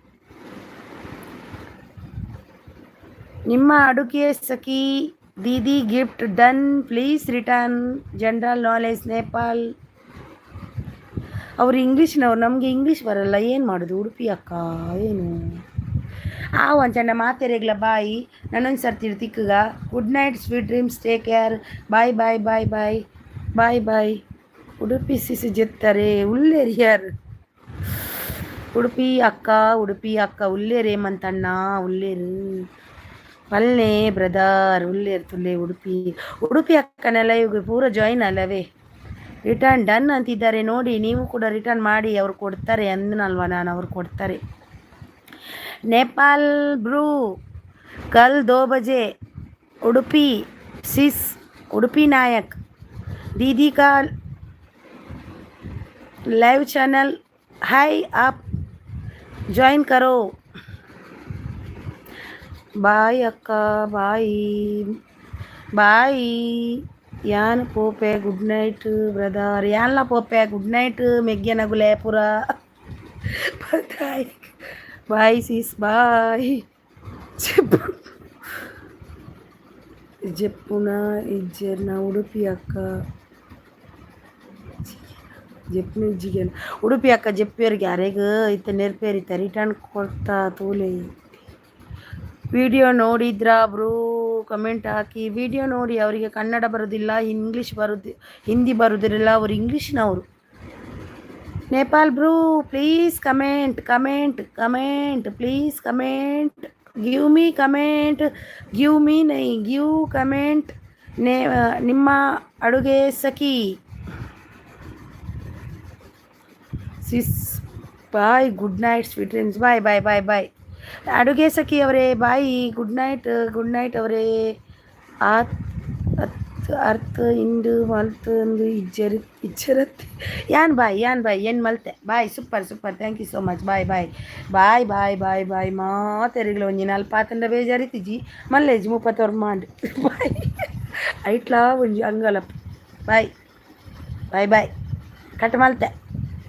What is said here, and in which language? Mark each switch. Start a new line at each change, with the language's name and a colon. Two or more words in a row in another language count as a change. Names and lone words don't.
Kannada: ನಿಮ್ಮ ಅಡುಗೆ ಸಖಿ ದೀದಿ
English: gift done, please return. general knowledge Nepal.
Kannada: ಅವರು ಇಂಗ್ಲೀಷ್ನವ್ರು, ನಮಗೆ ಇಂಗ್ಲೀಷ್ ಬರಲ್ಲ, ಏನು ಮಾಡೋದು?
Tulu: ಉಡುಪಿ ಅಕ್ಕ ಏನು ಒಂಚಂಡ ಮಾತೆರೆಗ್ಲ ಬಾಯಿ ನನ್ನೊಂದು ಸರ್ತಿ ತಿಕ್ಕಗ.
English: good night, sweet dreams, take care, bye bye bye bye bye bye.
Tulu: ಉಡುಪಿ ಸಿಸಿ ಜೆತ್ತಾರೆ ಉಳ್ಳೇರಿ ಯಾರು? ಉಡುಪಿ ಅಕ್ಕ ಉಳ್ಳೇರು ಹೇಮಂತಣ್ಣ, ಉಳ್ಳೇರು ಪಲ್ಲೆ ಬ್ರದರ್, ಉಳ್ಳೇರು ತುಲ್ಲೆ ಉಡುಪಿ ಅಕ್ಕನೆಲ್ಲ ಇವಾಗ ಪೂರ ಜಾಯಿನ್ ಅಲ್ಲವೇ?
English: return done
Kannada: ಅಂತಿದ್ದಾರೆ ನೋಡಿ. ನೀವು ಕೂಡ ರಿಟರ್ನ್ ಮಾಡಿ, ಅವ್ರು ಕೊಡ್ತಾರೆ ಅಂದನಲ್ವ ನಾನು, ಅವ್ರು ಕೊಡ್ತಾರೆ.
Hindi: ನೇಪಾಲ್ ಬ್ರೂ ಕಲ್ 2 बजे उडुपी सिस उडुपी नायक दीदी का
English: live channel
Hindi: हाय, आप ज्वाइन करो.
English: bye akka bye bye.
Tulu: ಯಾನ್ ಪೋಪೆ
English: good night brother.
Tulu: ಯಾನ್ಲ ಪೋಪೆ
English: good night
Tulu: ಮೆಗ್ಗೆನ ಗುಲೇಪುರ.
English: bye sis bye.
Tulu: ಜೆಪ್ಪುನ ಇಜ್ಜೆರ್ನ ಉಡುಪಿ ಅಕ್ಕ ಜೆಪ್ನ ಇಜ್ಜಿಗೆ ಉಡುಪಿ ಅಕ್ಕ ಜೆಪ್ಪಿಯವ್ರಿಗೆ ಯಾರಿಗೂ ಇತ್ತ ನೆರ್ಪೇರಿತ ರಿಟರ್ನ್ ಕೊಡ್ತಾ ತೂಲೆ.
Kannada: ವಿಡಿಯೋ ನೋಡಿದ್ರಾ ಬ್ರೂ? ಕಮೆಂಟ್ ಹಾಕಿ. ವಿಡಿಯೋ ನೋಡಿ. ಅವರಿಗೆ ಕನ್ನಡ ಬರೋದಿಲ್ಲ, ಹಿಂದಿ ಬರೋದಿಲ್ಲ, ಅವರು ಇಂಗ್ಲೀಷ್ನವರು.
English: Nepal bro please comment please comment, give me comment, give comment.
Kannada: ನಿಮ್ಮ ಅಡುಗೆ ಸಖಿ
English: sis bye. good night sweet dreams. bye bye bye bye.
Kannada: ಅಡುಗೆ ಸಖಿ ಅವರೇ ಬಾಯಿ.
English: good night ಅವರೇ.
Tulu: ಅರ್ಥ ಇಂದು ಮಲ್ತಂದು ಇಜ್ಜರತ್ತೆ ಯಾನ್ ಬಾಯ್ ಏನು ಮಲ್ತೆ ಬಾಯ್.
English: super thank you so much.
Tulu: ಬಾಯ್ ಮಾತೆರಿಗಳು ಒಂಜಿ ನಲ್ಪಾತಂಡ ಬೇಜಾರಿತಿಜಿ ಮಲ್ಲೇಜಿ 30 ಮಾಡಿ ಬಾಯ್. ಐಟ್ಲಾ ಒಂಜಿ ಅಂಗಲಪ್ಪ. ಬಾಯ್ ಕಟ್ ಮಲ್ತೆ.